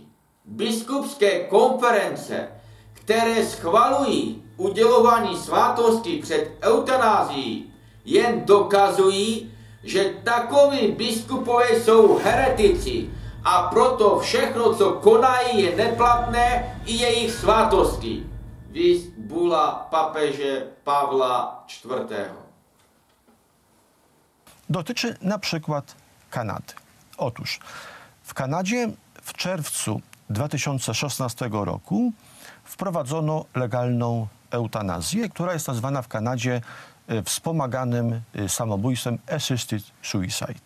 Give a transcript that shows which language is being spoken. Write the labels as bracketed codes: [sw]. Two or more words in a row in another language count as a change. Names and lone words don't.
[cs] Biskupské konference, které schvalují udělování svátosti před eutanázií, jen dokazují, že takoví biskupové jsou heretici a proto všechno, co konají, je neplatné, i jejich svátosti. Viz bula papeže Pawła IV. [pl] Dotyczy na przykład Kanady. Otóż w Kanadzie w czerwcu 2016 roku wprowadzono legalną eutanazję, która jest nazywana w Kanadzie wspomaganym samobójstwem [en] assisted suicide.